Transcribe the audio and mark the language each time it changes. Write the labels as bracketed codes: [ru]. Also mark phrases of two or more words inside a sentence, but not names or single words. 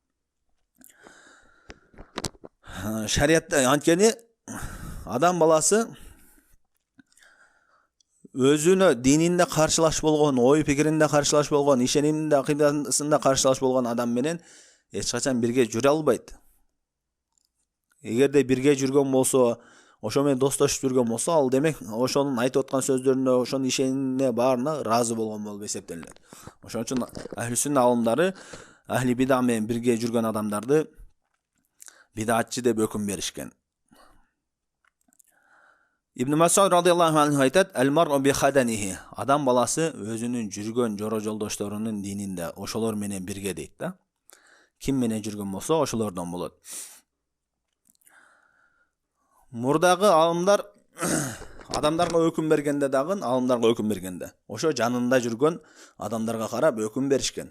[ky] Шариятта анткени адам баласы өзүнө дининде каршылаш болгон, ой пикиринде каршылаш болгон, ишениминде, акыйдасында каршылаш болгон адам менен эч качан бирге жүрө албайт. Эгерде бирге жүргөн болсо, ошо менен достошуп жүргөн болсо, ал демек ошонун айтып аткан сөздөрүнө, ошонун ишенимине баарына ыраазы болгон болуп эсептелет. Ошон үчүн [ar] أهل السنة [ky] алымдары [ar] أهل البدعة [ky] менен бирге жүргөн адамдарды бидатчы деп өкүм беришкен. Ибн Мас'уд [ar] رضي الله عنه [ky] айтат, [ar] «المرء بخدنه». [ky] Адам баласы өзүнүн жүргөн жора жолдошторунун дининде, ошолор менен бирге дейт да. Ким менен жүргөн болсо, ошолордон болот. Мурдагы алымдар адамдарга өкүм бергенде дагы, алымдарга өкүм бергенде, ошо жанында жүргөн адамдарга карап өкүм беришкен.